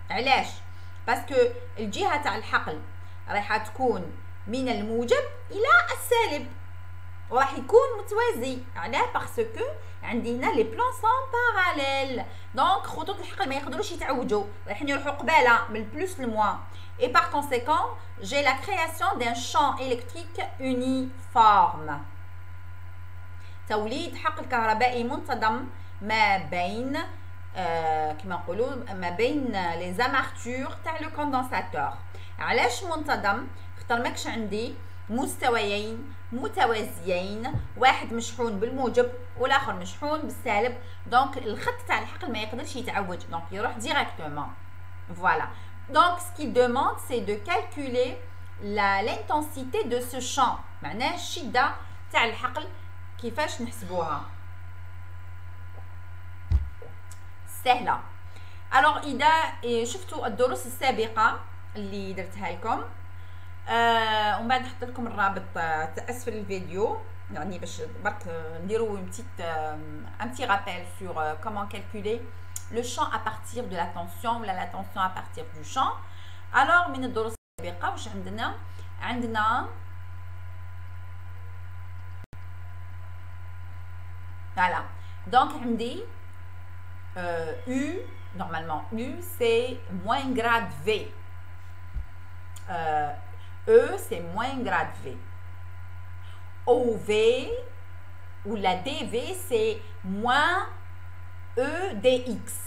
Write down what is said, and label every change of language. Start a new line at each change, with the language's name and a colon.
Arabic: علاش؟ باسكو الجهة تاع الحقل راح تكون من الموجب إلى السالب وراح يكون متوازي. علاه؟ باسكو عندي هنا لي بلان سون باراليل. دونك خطوط الحقل ما يقدروش يتعوجوا، رايحين يروحوا قباله من البلوس للموان.
French: Et par conséquent, j'ai la création d'un champ électrique uniforme.
Arabic: توليد حقل كهربائي منتظم ما بين كما نقولوا ما بين لي زامارتور تاع لو كوندنساتور. علاش منتظم؟ خاطر ماكش عندي مستويين متوازيين، واحد مشحون بالموجب والاخر مشحون بالسالب، دونك الخط تاع الحقل ما يقدرش يتعوج، دونك يروح ديريكتومون. فوالا.
French: Donc, ce qu'il demande, c'est de calculer l'intensité de ce champ.
Arabic: معناه الشدة تاع الحقل كيفاش نحسبوها. سهلة. alors إذا شفتوا الدروس السابقة اللي درتها لكم ومن بعد نحط لكم الرابط اسفل الفيديو يعني باش برك نديرو
French: un petit rappel sur comment calculer le champ à partir de la tension ou la tension à partir du champ. alors
Arabic: من الدروس السابقه واش عندنا
French: voilà donc عندي U normalement U c'est moins grade V, E c'est moins grade V, OV ou la DV c'est moins E dx.